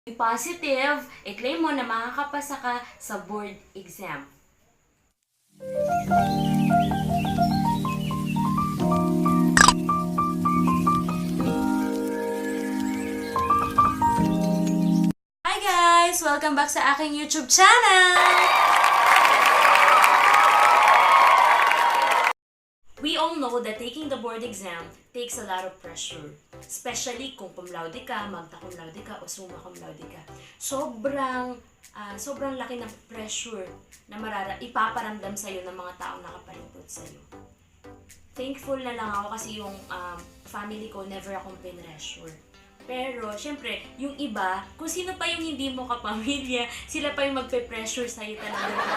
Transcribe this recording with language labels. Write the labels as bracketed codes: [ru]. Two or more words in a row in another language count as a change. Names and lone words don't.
[en] Be positive, [tl] i-claim mo na makakapasa ka sa [en] board exam. Hi guys! Welcome back [tl] sa aking YouTube channel! [en] We all know that taking the board exam takes a lot of pressure. [tl] Especially kung [la] cum laude [tl] ka, [la] magna cum laude [tl] ka, o [la] summa cum laude [tl] ka. Sobrang laki ng pressure na ipaparamdam sa'yo ng mga taong nakapalibot sa'yo. Thankful na lang ako kasi yung family ko, never akong pinressure. Pero, syempre, yung iba, kung sino pa yung hindi mo kapamilya, sila pa yung magpe-pressure sa'yo talaga.